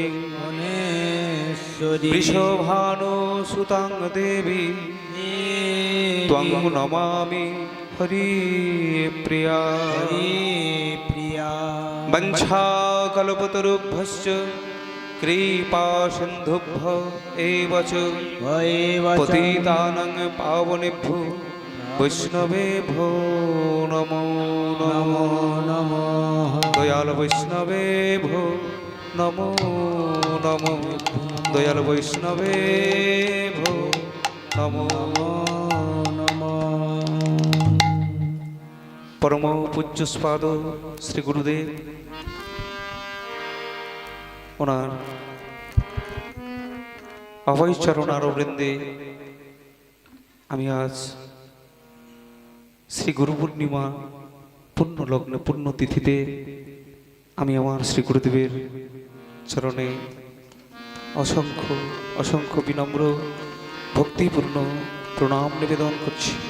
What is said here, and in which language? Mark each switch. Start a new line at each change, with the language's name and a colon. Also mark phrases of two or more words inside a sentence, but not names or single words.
Sanskrit: মনেশ্বরী বৃষভানু সুতাং দেবী ত্বং নমামি হরি প্রিয়া হরি প্রিয়া বঞ্ছাকল্পতরুভ্যশ্চ কৃপা সিন্ধুভ্য এব চ পতিতানাং পাবনেভ্যো বৈষ্ণবেভ্যো নমো নমো নমো দয়াল বৈষ্ণবেভ্যো নমো নমো দয়াল বৈষ্ণবেভ্যো নমো নমো
Bangla: পরম পূজ্যস্পাদ শ্রী গুরুদেব ওনার অভয় চরণ আরবৃন্দে আমি আজ শ্রী গুরু পূর্ণিমা পূর্ণ লগ্নে পূর্ণ তিথিতে আমি আমার শ্রী গুরুদেবের চরণে অসংখ্য অসংখ্য বিনম্র ভক্তিপূর্ণ প্রণাম নিবেদন করছি।